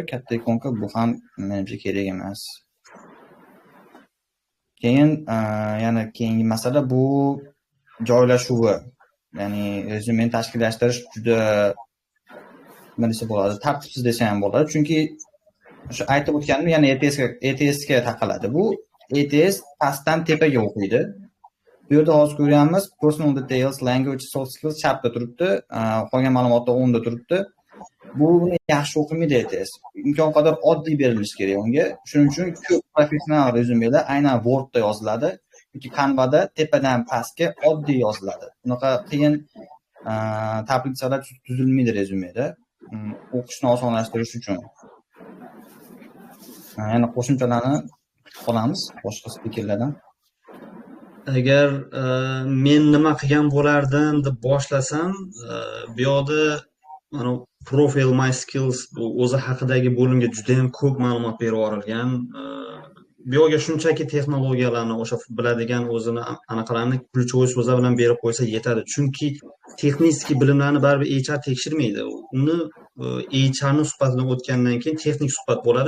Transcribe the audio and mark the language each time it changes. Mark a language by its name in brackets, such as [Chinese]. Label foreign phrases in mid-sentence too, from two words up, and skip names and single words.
[Uzbek] Katta ikonka bu ham menimcha kerak emas. Keyin yana keyingi masala bu joylashuvi. Ya'ni rezyumeni tashkillashtirish juda nima desa bo'ladi, tartibsiz desa ham bo'ladi. Chunki o'sha aytib o'tganim yana ETS ga taqaladi. Bu ETS pastdan tepaga o'qiydi. Bu yerda hozir ko'ryapmiz, [English] personal details, language, soft skills [Uzbek] chapda turibdi, qolgan ma'lumotlar o'ngda turibdi. Bu yaxshi o'qimaydi ETS. Imkon qadar oddiy berilishi kerak unga. Shuning uchun ko'p professional rezyumelar aynan Wordda yoziladi. Yoki Canva'da tepadan pastga oddiy yoziladi. Bunaqa qiyin tablitsalar tuzilmaydi rezyumeda. O'qishni osonlashtirish uchun. Yana qo'shimchalarni olamiz boshqa spikerlardan. Agar men nima qilgan bo'lardim deb boshlasam, bu yoqda mana [English] profile my skills [Uzbek] o'zi haqidagi bo'limga juda ham ko'p ma'lumot berib yuborilgan. Bu yoqga shunchaki texnologiyalarni o'sha biladigan o'zini anaqalarni ключевой so'zlar bilan berib qo'ysa yetadi. Chunki texnik bilimlarni baribir HR tekshirmaydi. Uni HRning suhbatidan o'tgandan keyin texnik suhbat bo'ladi.